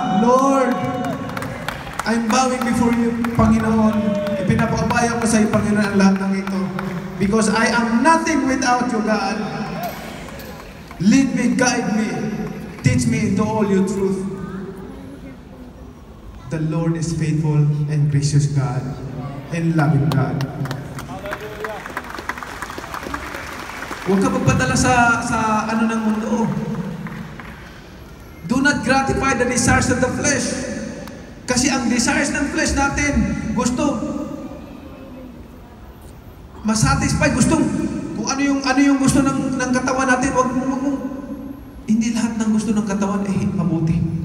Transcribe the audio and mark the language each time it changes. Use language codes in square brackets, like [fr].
[en] Lord, I'm bowing before you, Panginoon. [tl] Ipinapabaya ko sa iyo, Panginoon, ang lahat ng ito. [en] Because I am nothing without you, God. Lead me, guide me. Teach me into all your truth. The Lord is faithful and gracious God and loving God. [tl] Huwag ka magpadala sa ano ng mundo. Do not gratify the desires of the flesh. Kasi ang desires ng flesh natin, gusto masatisfy, gusto kung ano yung gusto ng katawan natin, wag hindi lahat ng gusto ng katawan ay mabuti.